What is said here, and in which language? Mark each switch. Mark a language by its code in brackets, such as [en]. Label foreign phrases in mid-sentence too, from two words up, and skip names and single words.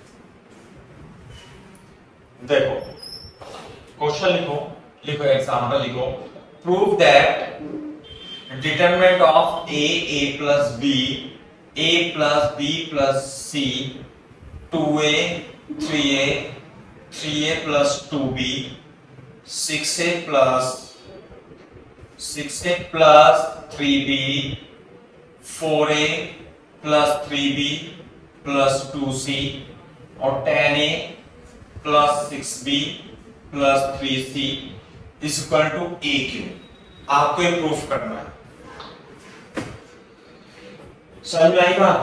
[hi] देखो क्वेश्चन लिखो, लिखो एग्जांपल लिखो। [en] prove that determinant of a plus b, a plus b plus c, 2a 3a, 3a plus 2b, 6a plus 3b, 4a plus 3b plus 2c और 10a plus 6b plus 3c is equal to aq। [hi] आपको ये प्रूफ करना है। समझ में आई बात?